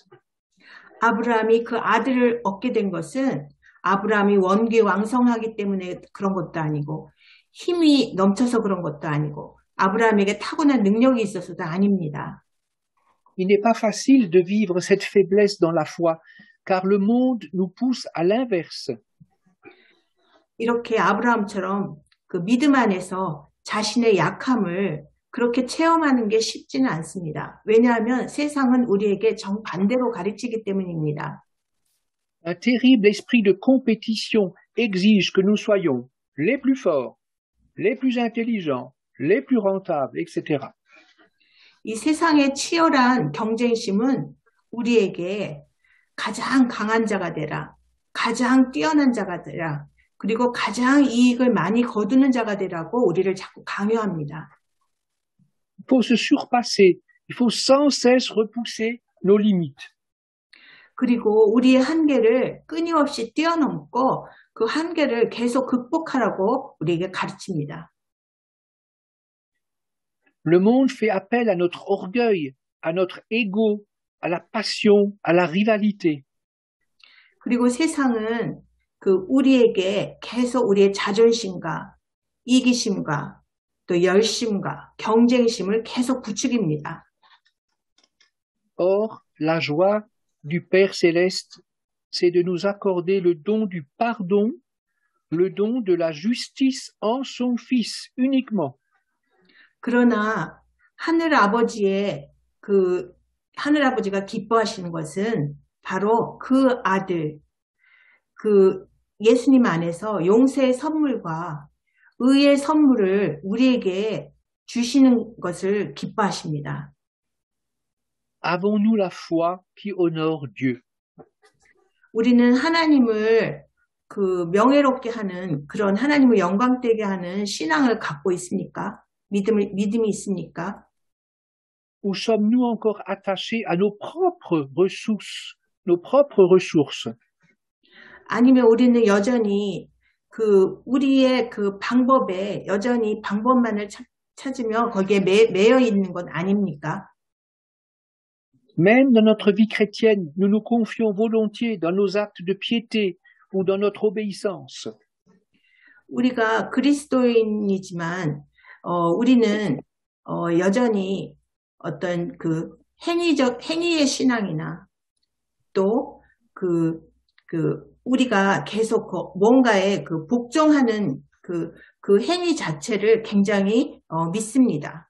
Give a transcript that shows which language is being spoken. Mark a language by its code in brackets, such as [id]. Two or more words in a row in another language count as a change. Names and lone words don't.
[ko] 아브라함이 그 아들을 얻게 된 것은 아브라함이 원기왕성하기 때문에 그런 것도 아니고 힘이 넘쳐서 그런 것도 아니고 아브라함에게 타고난 능력이 있어서도 아닙니다. [fr] Il n'est pas facile de vivre cette faiblesse dans la foi, car le monde nous pousse à l'inverse. [ko] 이렇게 아브라함처럼 그 믿음 안에서 자신의 약함을 그렇게 체험하는 게 쉽지는 않습니다. 왜냐하면 세상은 우리에게 정반대로 가르치기 때문입니다. [fr] Un terrible esprit de compétition exige que nous soyons les plus forts, les plus intelligents, les plus rentables, etc. [ko] 이 세상의 치열한 경쟁심은 우리에게 가장 강한 자가 되라, 가장 뛰어난 자가 되라, 그리고 가장 이익을 많이 거두는 자가 되라고 우리를 자꾸 강요합니다. [fr] Il faut se surpasser, il faut sans cesse repousser nos limites. [ko] 그리고 우리의 한계를 끊임없이 뛰어넘고 그 한계를 계속 극복하라고 우리에게 가르칩니다. [fr] Le monde fait appel à notre orgueil, à notre ego, à la passion, à la rivalité. [ko] 그리고 세상은 우리에게 계속 우리의 자존심과 이기심과 또 열심과 경쟁심을 계속 부추깁니다. [fr] Or, la joie du Père céleste, c'est de nous accorder le don du pardon, le don de la justice en son Fils uniquement. [ko] 그러나 하늘아버지가 기뻐하시는 것은 바로 그 아들, 예수님 안에서 용서의 선물과 의의 선물을 우리에게 주시는 것을 기뻐하십니다. [fr] avons-nous la foi qui honore Dieu? [ko] 우리는 하나님을 그 명예롭게 하는 그런 하나님을 영광되게 하는 신앙을 갖고 있습니까? 믿음이 있습니까? [fr] Ou sommes-nous encore attachés à nos propres ressources? [ko] 아니면 우리는 여전히 우리의 그 방법에 여전히 방법만을 찾으며 거기에 매여 있는 건 아닙니까? [fr] Même dans notre vie chrétienne, nous nous confions volontiers dans nos actes de piété ou dans notre obéissance. [ko] 우리가 그리스도인이지만 우리는 여전히 어떤 그 행위의 신앙이나 또 우리가 계속 뭔가에 복종하는 그 행위 자체를 굉장히 믿습니다.